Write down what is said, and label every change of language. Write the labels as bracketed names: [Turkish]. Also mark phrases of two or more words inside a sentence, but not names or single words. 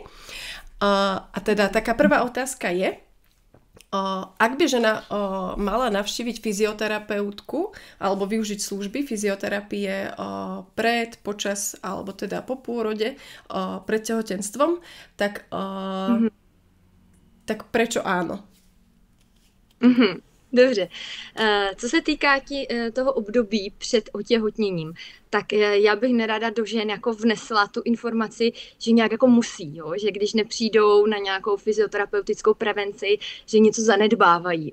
[Slovak] A teda taká prvá otázka je, ak by žena mala navštíviť fyzioterapeutku alebo využiť služby fyzioterapie pred, počas alebo teda po pôrode pred tehotenstvom, tak prečo áno? [Czech] Dobře. Co se týká toho období před otěhotněním, tak já bych nerada do žen jako vnesla tu informaci, že nějak jako musí, jo? Že když nepřijdou na nějakou fyzioterapeutickou prevenci, že něco zanedbávají.